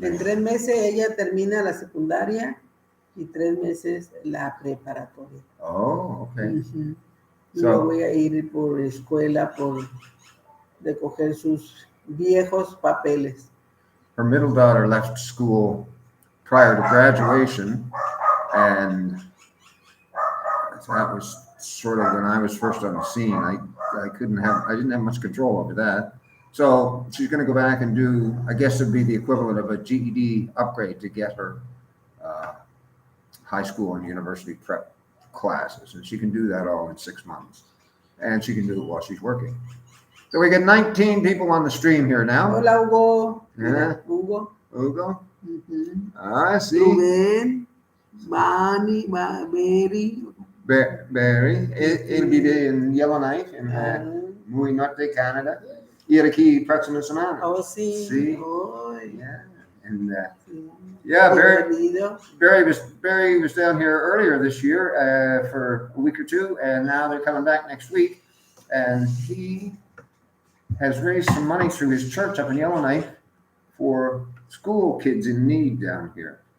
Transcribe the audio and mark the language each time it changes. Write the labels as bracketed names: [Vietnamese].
[Spanish] En 3 meses ella termina la secundaria y 3 meses la preparatoria. [English] Oh, okay. [Spanish] Yo voy a ir por escuela por recoger sus viejos papeles. [English] Her middle daughter left school prior to graduation, and that was sort of when I was first on the scene. I didn't have much control over that. So she's going to go back and do, I guess it'd be the equivalent of a GED upgrade to get her high school and university prep classes. And she can do that all in 6 months. And she can do it while she's working. So we got 19 people on the stream here now. [Spanish] Hola, Hugo. [English] Yeah. Hugo. Hugo. I see. Ruben, Manny, Mary. Barry. [Spanish] Él vive en Yellowknife, en muy norte Canada. Y aquí próxima semana. Oh, sí. Sí. Oh, [English] yeah. And yeah, Barry was down here earlier this year for a week or 2, and now they're coming back next week. And he has raised some money through his church up in Yellowknife for school kids in need down here.